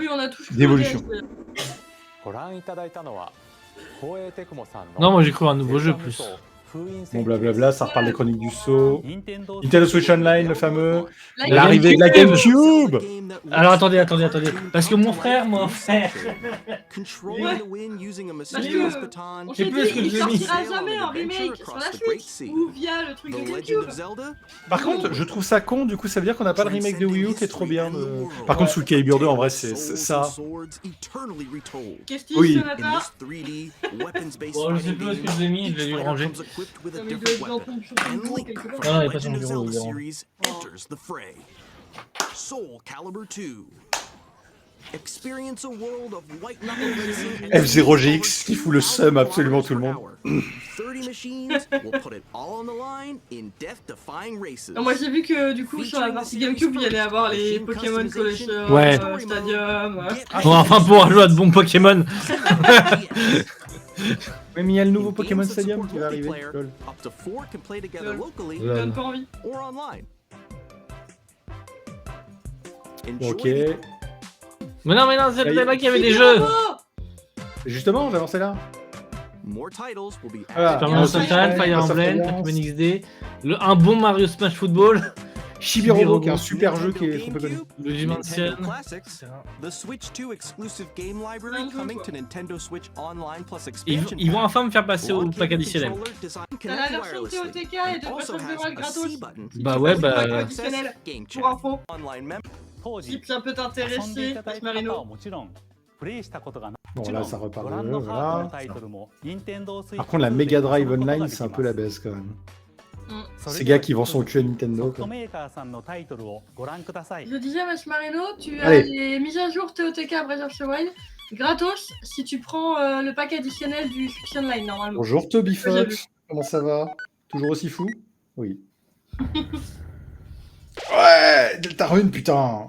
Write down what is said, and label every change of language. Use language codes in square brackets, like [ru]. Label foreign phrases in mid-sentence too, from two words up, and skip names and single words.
[fr] oui, on a tous cru d'évolution. au DLC. Non, moi j'ai cru à un nouveau jeu plus. Bon, blablabla, ça reparle des chroniques du saut. Nintendo Switch Online, le fameux. La L'arrivée de la GameCube. Alors attendez. Parce que mon frère, [en] Controlling the wind using a mysterious baton. [fr] On J'ai s'est plus dit, ce que il j'ai mis. sortira jamais un remake sur la Switch ou via le truc The de Legend GameCube. of Zelda. Par contre, je trouve ça con, du coup, ça veut dire qu'on n'a pas le remake de Wii U qui est trop bien. Par contre, Soul Calibur 2, en vrai, c'est ça. Qu'est-ce Oui. qu'il y a, Sonata? Bon, je sais plus où est-ce que je l'ai mis, je l'ai dû le ranger. Ça me doit être dans ton bureau quelque part. Non, il est pas sur mon bureau, évidemment. Soul Calibur 2. [en] Experience a world of white knuckle racing and [fr] F0GX qui fout le seum à absolument tout le monde. [en] 30 machines will put it all on the line in death-defying races. [fr] Non, moi j'ai vu que du coup sur la partie GameCube il y allait avoir les Pokémon Collection, Ouais. Stadium. Bon, enfin pour jouer à de bons Pokémon. Oui, mais il y a le nouveau Pokémon Stadium qui va arriver. Lol. [en] Up to 4 can play together locally [fr] Ça donne pas envie. [en] or online. [fr] Ok. Mais non, c'est là qu'il y avait des C'est jeux. bravo. Justement, j'ai lancé là. [en] More titles will be [fr] Voilà. [en] Super Mario Sunshine, Sunshine, Fire Breath of Emblem, Alliance. [fr] Pokémon XD, un bon Mario Smash Football Chibi Robo, qui est un Robo. super jeu qui est trop peu connu. Luigi Mansion. [en] Nintendo Classics, the Switch 2 exclusive game library coming to Nintendo Switch Online plus expansion [fr] Ils vont [en] pack. [fr] enfin me faire passer au [en] Located [fr] pack additionnel. [en] controller designed [fr] T'as la [en] connect [fr] version [en] wirelessly. [fr] TOTK et [en] It [fr] de [en] also [fr] Breath of the [en] has [fr] Wild [en] a [fr] gratos. [en] C button. [fr] Bah ouais, bah. Additionnel, [en] Game [fr] pour [en] chat. info. Online mem- [ja] 当時 [fr] Si ça peut [ja] 遊んでい [fr] t'intéresser, [ja] ただい [fr] Passe [ja] た方は [fr] Marino. [ja] もちろんプレイしたことがない [fr] Bon, [ja] もち [fr] là, [ja] ろん [fr] ça repart [ja] ご [fr] de [ja] 覧の [fr] eux, [ja] ハード [fr] voilà. [ja] のタイトルも Nintendo Switch [fr] Par contre, la [ja] 2 [fr] Mega [ja] で [fr] Drive [ja] 遊ぶことが [fr] Online, [ja] でき [fr] c'est un [ja] ま [fr] peu [ja] す [fr] la baisse quand même. [ja] それ [fr] Ces [ja] では [fr] gars qui vendent son cul à Nintendo. [ja] ソフト [fr] Quoi. [ja] メーカーさんのタイトルをご覧ください [fr] Je disais, Passe Marino, tu as Allez. les mises à jour TOTK à Breath of the Wild gratos si tu prends le pack additionnel du Switch Online normalement. Bonjour Toby Que j'ai Fox, comment ça va? Toujours aussi fou? Oui. Ouais, Deltarune, putain!